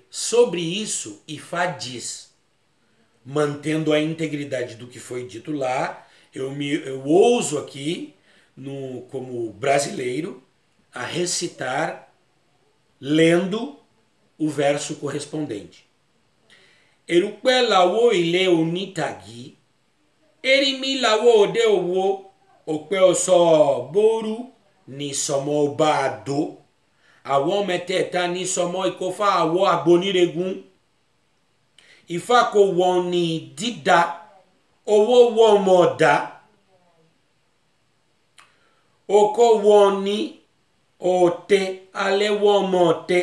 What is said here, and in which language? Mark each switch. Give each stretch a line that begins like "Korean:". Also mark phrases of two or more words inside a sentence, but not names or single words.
Portuguese: Sobre isso, Ifá diz, mantendo a integridade do que foi dito lá, eu ouso aqui, como brasileiro, a recitar, lendo o verso correspondente.
Yoruba: Erukpe lawo ile onitagi, erimi lawo ode owo, okpe oso boru ni somo obado, àwọn mẹ́tẹ̀ẹ̀ta ní sọmọ ìkọfà àwọ̀ àgbóníregun. Ifá kò wọ́n ní dídá, owó wọ́n mọ̀ dá. Oko wọ́n ní òtẹ, alẹ́ wọ́n mọ̀ tẹ.